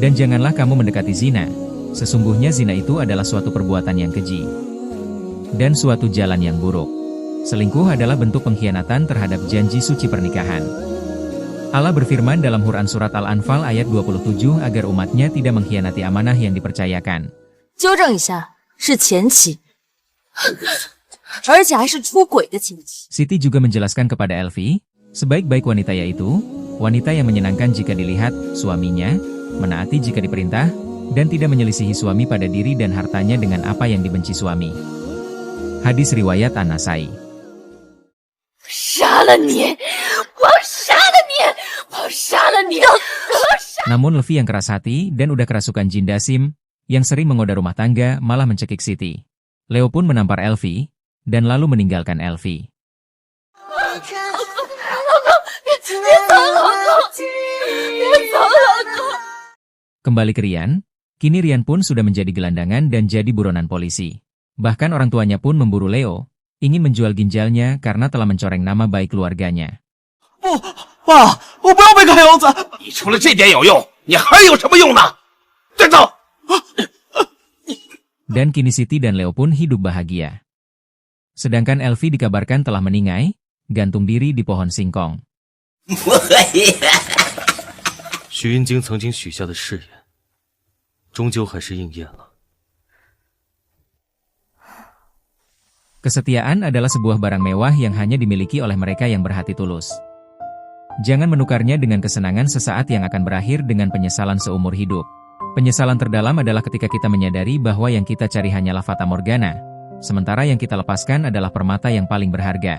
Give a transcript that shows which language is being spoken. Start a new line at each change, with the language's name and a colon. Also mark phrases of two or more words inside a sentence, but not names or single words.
Indonesian: Dan janganlah kamu mendekati zina, sesungguhnya zina itu adalah suatu perbuatan yang keji dan suatu jalan yang buruk. Selingkuh adalah bentuk pengkhianatan terhadap janji suci pernikahan. Allah berfirman dalam Quran Surat Al-Anfal ayat 27 agar umatnya tidak mengkhianati amanah yang dipercayakan.
Chinese: 纠正一下，是前妻，而且还是出轨的前妻。
Indonesian: Siti juga menjelaskan kepada Elvi, sebaik-baik wanita yaitu wanita yang menyenangkan jika dilihat suaminya, menaati jika diperintah, dan tidak menyelisihi suami pada diri dan hartanya dengan apa yang dibenci suami. Hadis riwayat An-Nasai.
Chinese: 杀了你！我要杀了你！我要杀了你！
Indonesian: Namun Levi yang keras hati dan udah kerasukan jin Dasim, yang sering menggoda rumah tangga malah mencekik Siti. Leo pun menampar Elvi, dan lalu meninggalkan Elvi.
Chinese: 别走，老公！别走，老公！
Indonesian: Kembali ke Rian, kini Rian pun sudah menjadi gelandangan dan jadi buronan polisi. Bahkan orang tuanya pun memburu Leo, ingin menjual ginjalnya karena telah mencoreng nama baik keluarganya.
Chinese: 不，爸，我不要被看样子。你除了这点有用，你还有什么用呢？带走。
Indonesian: Dan kini Siti dan Leo pun hidup bahagia. Sedangkan Elvi dikabarkan telah meninggal, gantung diri di pohon singkong.
Chinese: 许云京曾经许下的誓言，终究还是应验了。
Indonesian: Kesetiaan adalah sebuah barang mewah yang hanya dimiliki oleh mereka yang berhati tulus. Jangan menukarnya dengan kesenangan sesaat yang akan berakhir dengan penyesalan seumur hidup. Penyesalan terdalam adalah ketika kita menyadari bahwa yang kita cari hanyalah fata morgana, sementara yang kita lepaskan adalah permata yang paling berharga.